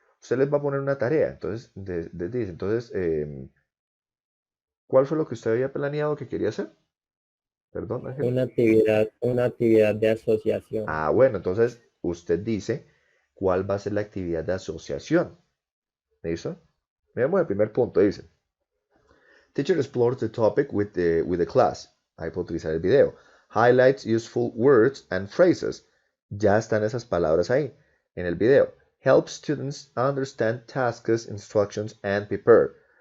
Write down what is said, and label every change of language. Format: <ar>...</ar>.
<es>Usted les va a poner una tarea. Entonces, dice, entonces, ¿cuál fue lo que usted había planeado que quería hacer? Perdón, Ángel. Una actividad de asociación. Ah, bueno, entonces usted dice cuál va a ser la actividad de asociación. ¿Listo? Miremos el primer punto. Dice,</es> <en>teacher explores the topic with the class.</en> <es>Ahí puedo utilizar el video.</es> <en>Highlights useful words and phrases.</en> <es>Ya están esas palabras ahí en el video.</es> <en>Help students understand tasks, instructions, and prepare.</en>